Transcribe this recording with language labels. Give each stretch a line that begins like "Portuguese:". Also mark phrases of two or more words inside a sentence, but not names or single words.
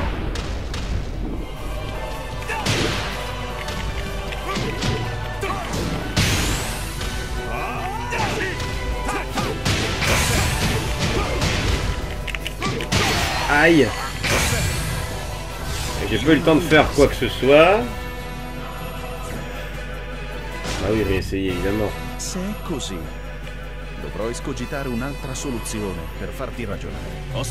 French: Aïe. J'ai pas eu le temps de faire quoi que ce soit. Ah oui, réessayer évidemment.
Italian: Se è così, dovrò escogitare un'altra soluzione per farti ragionare.